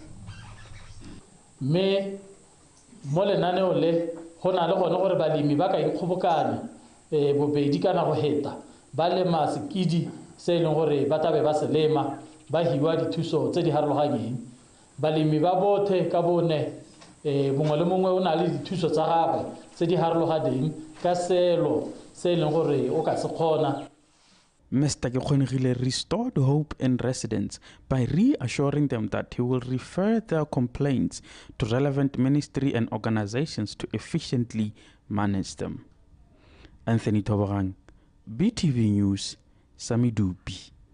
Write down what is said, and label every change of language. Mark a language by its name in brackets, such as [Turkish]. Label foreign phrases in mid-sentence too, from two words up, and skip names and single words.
[Tswana] mme mo lenaneo le go na le gone gore balemi ba ka ikgobokana bobedi kana go heta ba lema sekidi se e leng gore ba tlabe ba se lema ba hiwa dithuso tse di harologanyeng balemi ba bothe ka bone mongwe le mongwe o na le dithuso tsa gagwe tse di harologaneng ka selo se e leng gore o ka se kgona. [English] Mr. Kekgonegile restored hope in residents by reassuring them that he will refer their complaints to relevant ministry and organizations to efficiently manage them. Anthony Toborang, BTV News, Samidupi.